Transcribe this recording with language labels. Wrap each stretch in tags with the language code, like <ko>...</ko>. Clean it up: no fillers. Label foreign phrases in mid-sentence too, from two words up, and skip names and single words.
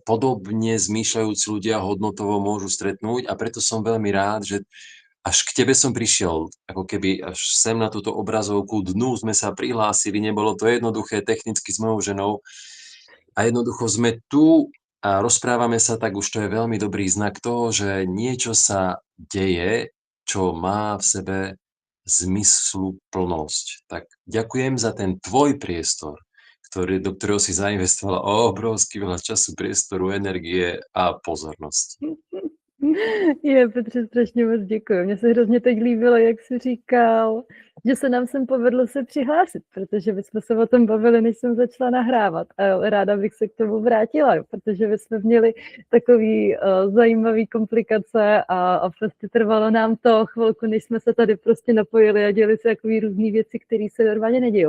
<sk>podobne zmýšľajúci ľudia hodnotovo môžu stretnúť a preto som veľmi rád, že až k tebe som prišiel, ako keby až sem na túto obrazovku dnu sme sa prihlásili, nebolo to jednoduché technicky s mojou ženou a jednoducho sme tu a rozprávame sa, tak už to je veľmi dobrý znak toho, že niečo sa deje, čo má v sebe zmysluplnosť. Tak ďakujem za ten tvoj priestor, do ktorého si zainvestovala obrovský veľa času, priestoru, energie a pozornosti.</sk> <cs>Je, Petře, strašně moc děkuji. Mně se hrozně teď líbilo, jak jsi říkal, že se nám sem povedlo se přihlásit, protože my jsme se o tom bavili, než jsem začala nahrávat. A ráda bych se k tomu vrátila, protože my jsme měli takový zajímavý komplikace a prostě trvalo nám to chvilku, než jsme se tady prostě napojili a děli se takový různý věci, které se normálně nedějou.</cs>